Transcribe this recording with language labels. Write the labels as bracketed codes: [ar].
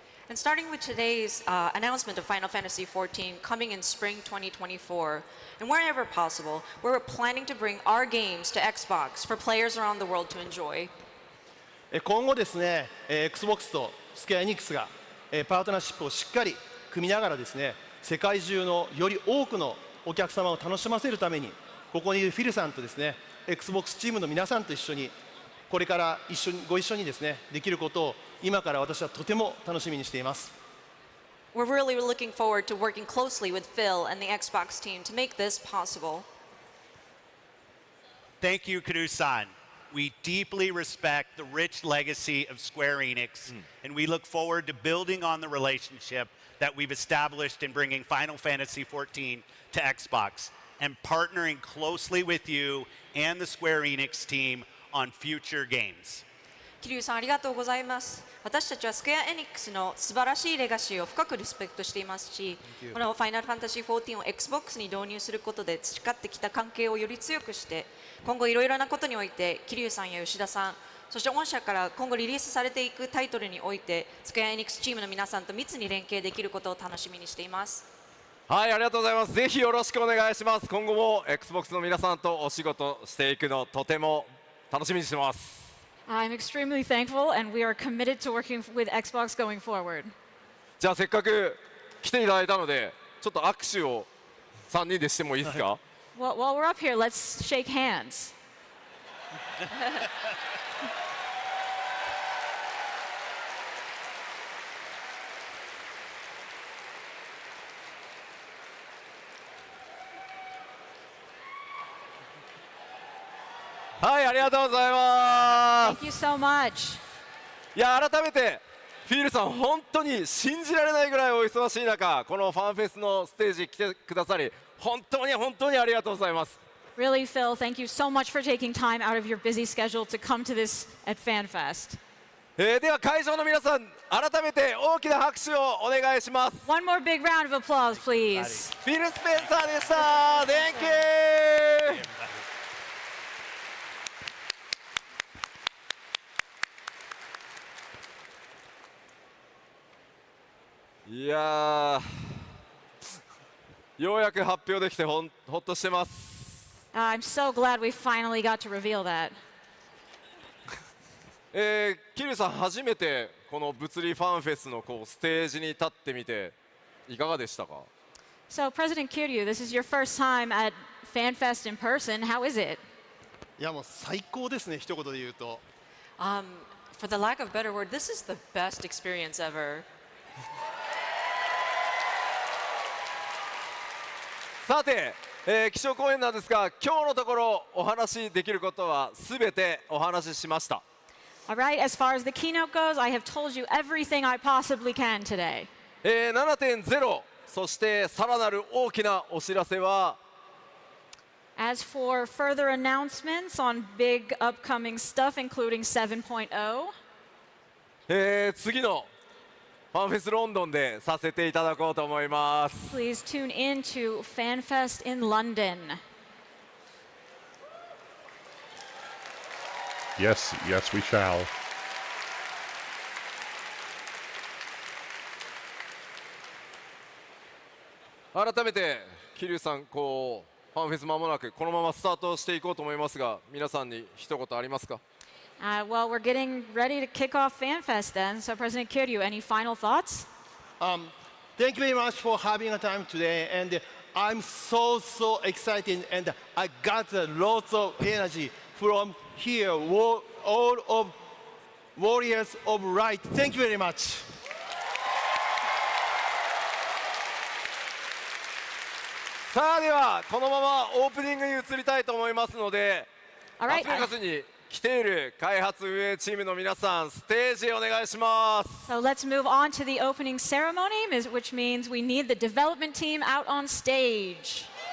[en] And starting with today's announcement of Final Fantasy XIV coming in spring 2024, and wherever possible, we're planning to bring our games to Xbox for players around the world to enjoy. [ja] 今後ですね、Xbox とスクエアエニックスがパートナーシップをしっかり組みながらですね、世界中のより多くのお客様を楽しませるために、ここにいるフィルさんとですね、Xbox チームの皆さんと一緒にこれからご一緒にですね、できることを今から私はとても楽しみにしています。 [en] We're really looking forward to working closely with Phil and the Xbox team to make this possible. Thank you, Kuru-san. We deeply respect the rich legacy of Square Enix, and we look forward to building on the relationship that we've established in bringing Final Fantasy XIV to Xbox and partnering closely with you and the Square Enix team on future games. [ja] 桐生さんありがとうございます。私たちはスクエアエニックスの素晴らしいレガシーを深くリスペクトしていますし、このファイナルファンタジー14を Xbox に導入することで培ってきた関係をより強くして、今後いろいろなことにおいて桐生さんや吉田さん、そして御社から今後リリースされていくタイトルにおいてスクエアエニックスチームの皆さんと密に連携できることを楽しみにしています。はい、ありがとうございます。ぜひよろしくお願いします。今後も Xbox の皆さんとお仕事していくのとても楽しみにしてます。 [en] I'm extremely thankful, and we are committed to working with Xbox going forward. [ja] じゃあせっかく来ていただいたので、ちょっと握手を3人でしてもいいですか？ [en] Well, while we're up here, let's shake hands. [ja] はい、ありがとうございま [en] Thank you so much. [ja] す。いや、改めてフィールさん、本当に信じられないぐらいお忙しい中、このファンフェスのステージ来てくださり、本当にありがとうございます。 [en] Really, Phil, thank you so much for taking time out of your busy schedule to come to this at FanFest. [ja] では会場の皆さん、改めて大きな拍手をお願いします。 [en] One more big round of applause, please. [ja] フィル・スペンサーでした。 [en] Thank you! [ja] いやー、ようやく発表できてほっとしてます。 [en] I'm so glad we finally got to reveal that. [ja] 桐生さん、初めてこの物理ファンフェスのステージに立ってみていかがでしたか？ [en] So, President Kiryu, this is your first time at FanFest in person. How is it? [ja] いやもう最高ですね、一言で言うと。 [en] For the lack of a better word, this is the best experience ever. [ja] さて、基調講演なんですが、今日のところお話しできることはすべてお話ししました。 [en] All right, as far as the keynote goes, I have told you everything I possibly can today. [ja] 7.0 そしてさらなる大きなお知らせは [en] As for further announcements on big upcoming stuff, including 7.0, [ja] 次のファンフェスロンドンでさせていただこうと思います。 [en] please tune in to FanFest in London. Yes, yes, we shall. [ja] 改めて桐生さんこうファンフェス間もなくこのままスタートしていこうと思いますが皆さんに一言ありますか？ [en] Well, we're getting ready to kick off FanFest then. So, President Kiryu, any final thoughts? Thank you very much for having a time today. And I'm so excited. And I got lots of energy from here, all of Warriors of Light. Thank you very much. [ja] さあではこのままオープニングに移りたいと思いますので、 [en] All [ja] ラスベガスに来ている開発運営チームの皆さんステージへお願いします。 [en] So let's move on to the opening ceremony, which means we need the development team out on stage.